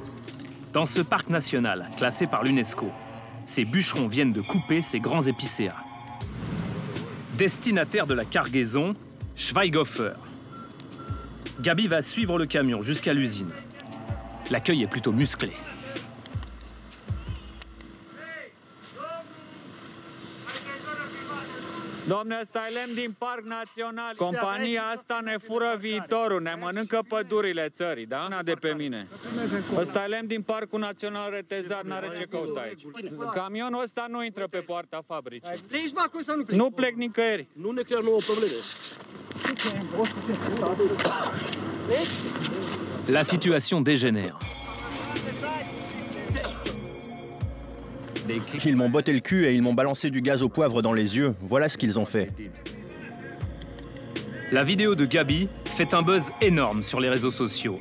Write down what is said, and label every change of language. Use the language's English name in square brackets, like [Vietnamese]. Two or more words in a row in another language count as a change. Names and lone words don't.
[French] Dans ce parc national, classé par l'UNESCO, ces bûcherons viennent de couper ces grands épicéas. Destinataire de la cargaison, Schweighofer. Gabi va suivre le camion jusqu'à l'usine. L'accueil est plutôt musclé. [Romanian] Domne, ăsta e lemn din Parc Național. Compania asta ne fură viitorul, ne mănâncă pădurile țării, da? Una de pe mine. Ăsta e lemn din Parcul Național Retezat, n-are ce căuta aici. Camionul ăsta nu intră pe poarta fabricii. Nu plec nicăieri. Nu ne creăm nouă probleme. [French] La situation dégénère. Ils m'ont botté le cul et ils m'ont balancé du gaz au poivre dans les yeux. Voilà ce qu'ils ont fait. La vidéo de Gabi fait un buzz énorme sur les réseaux sociaux.